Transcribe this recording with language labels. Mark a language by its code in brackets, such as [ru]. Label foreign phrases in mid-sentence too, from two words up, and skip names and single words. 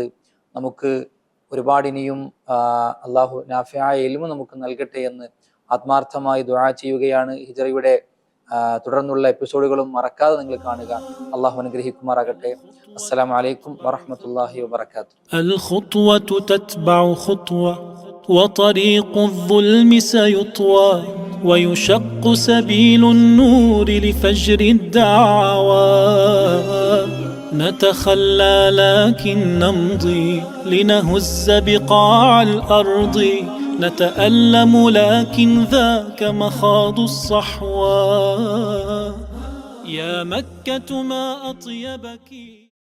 [ml] നമുക്ക് ഒരുപാട് ഇനിയും അള്ളാഹു നാഫിയായ ഇൽമു നമുക്ക് നൽകട്ടെ എന്ന് ആത്മാർത്ഥമായി ദുആ ചെയ്യുകയാണ്. ഹിജറയുടെ തുടർന്നുള്ള എപ്പിസോഡുകളും മറക്കാതെ നിങ്ങൾ കാണുക. അള്ളാഹു അനുഗ്രഹിക്കുമാറാകട്ടെ. [ar] السلام عليكم ورحمة الله وبركاته. وطريق الظلم سيطوى ويشق سبيل النور لفجر الدعوى نتخلى لكن نمضي لنهز بقاع الأرض نتألم لكن ذاك مخاض الصحوى يا مكة ما أطيبك